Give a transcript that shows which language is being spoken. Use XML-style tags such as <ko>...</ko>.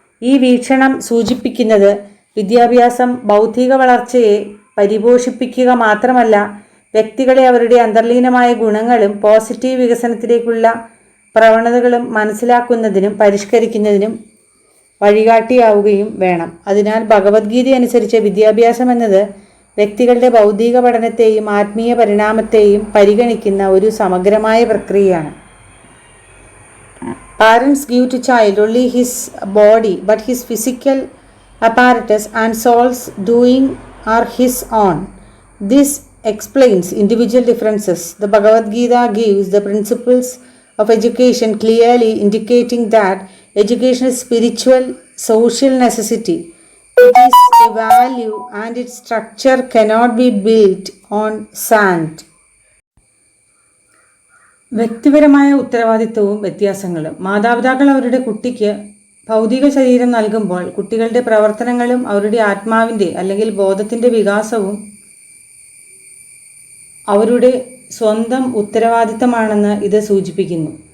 <ml>ഈ വീക്ഷണം സൂചിപ്പിക്കുന്നത് വിദ്യാഭ്യാസം ബൗദ്ധിക വളർച്ചയെ പരിപോഷിപ്പിക്കുക മാത്രമല്ല, വ്യക്തികളെ അവരുടെ അന്തർലീനമായ ഗുണങ്ങളും പോസിറ്റീവ് വികസനത്തിലേക്കുള്ള പ്രവണതകളും മനസ്സിലാക്കുന്നതിനും പരിഷ്കരിക്കുന്നതിനും വഴികാട്ടിയാവുകയും വേണം. അതിനാൽ ഭഗവത്ഗീത അനുസരിച്ച് വിദ്യാഭ്യാസം എന്നത് വ്യക്തികളുടെ ബൗദ്ധിക പഠനത്തെയും ആത്മീയ പരിണാമത്തെയും പരിഗണിക്കുന്ന ഒരു സമഗ്രമായ പ്രക്രിയയാണ്.</ml> <en>Parents give to child only his body, but his physical apparatus and soul's doing are his own. This explains individual differences. The Bhagavad Gita gives the principles of education, clearly indicating that education is spiritual, social necessity. It is a value and its structure cannot be built on sand.</en> <ml>വ്യക്തിപരമായ ഉത്തരവാദിത്വവും വ്യത്യാസങ്ങളും. മാതാപിതാക്കൾ അവരുടെ കുട്ടിക്ക് ഭൗതിക ശരീരം നൽകുമ്പോൾ കുട്ടികളുടെ പ്രവർത്തനങ്ങളും അവരുടെ ആത്മാവിൻ്റെ അല്ലെങ്കിൽ ബോധത്തിൻ്റെ വികാസവും അവരുടെ സ്വന്തം ഉത്തരവാദിത്തമാണെന്ന് ഇത് സൂചിപ്പിക്കുന്നു.</ml>